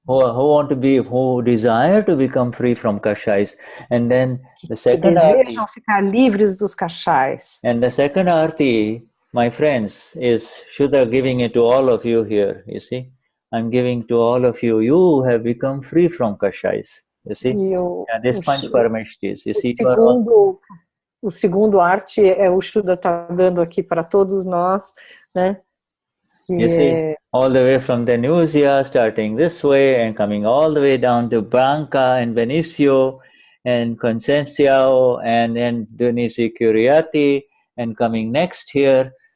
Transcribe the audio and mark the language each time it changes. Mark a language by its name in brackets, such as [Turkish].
[English] Who desire to become free from kashais, and then the second [Portuguese] que desejam ficar livres dos kashais. [English] And the second arti, my friends, is Shuddha giving it to all of you here, you see. I'm giving to all of you. You have become free from kashais, you see. This Panch Parameshtis, you see. [Portuguese] O segundo arte o Shuddha está dando aqui para todos nós, né? [English] You see, all the way from Denize, starting this way and coming all the way down to Branca and Benicio and Concepciao and then Denize Curiati and coming next here.